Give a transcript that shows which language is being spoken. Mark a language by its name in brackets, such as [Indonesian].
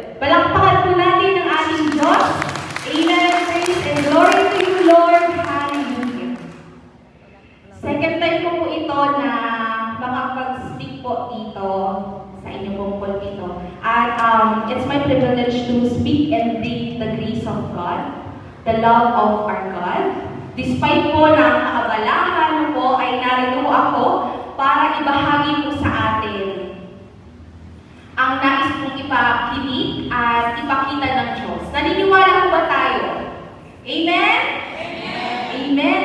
[Filipino] Palakpakan po natin ang ating Diyos. Amen. [English] Praise and glory to you, Lord. [Filipino] Hallelujah. Second time ko po ito na makapag-speak po dito sa inyong pong pulpito. [English] At it's my privilege to speak and bring the grace of God, the love of our God. [Filipino] Despite po na ang kaabalahan po ay narito ako para ibahagi po sa atin ang nais pong ipakinig at ipakita ng Diyos. Naniniwala po ba tayo? Amen? Amen! Amen!